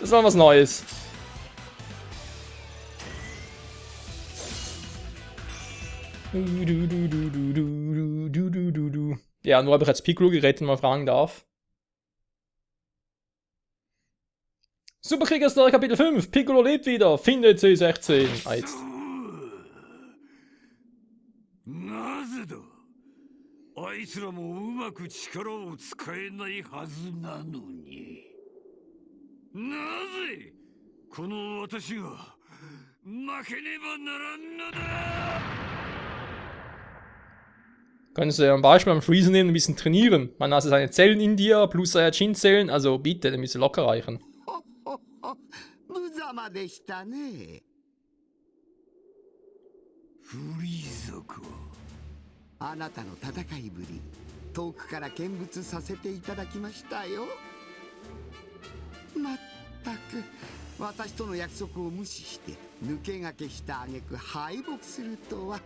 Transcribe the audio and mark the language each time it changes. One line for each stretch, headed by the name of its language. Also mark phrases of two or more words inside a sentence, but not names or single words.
German: Das war was Neues. Ja, nur habe ich jetzt Piccolo gerettet, wenn man fragen darf. Superkrieger-Story Kapitel 5. Piccolo lebt wieder. Finde C16. Ah, jetzt.
Japanese: なぜだ。あいつらもうまく力を使えないはずなのに。なぜこの私が負けねばならんのだ。
German: Können Sie ein Beispiel am Freezer nehmen und ein bisschen trainieren? Man hat seine Zellen in dir, plus Saiyajin-Zellen, also bitte, dann müssen locker reichen.
Japanese: 無様でしたね。フリーザか。あなたの戦いぶり、遠くから見物させていただきましたよ。まったく、私との約束を無視して抜け駆けした挙句敗北するとは。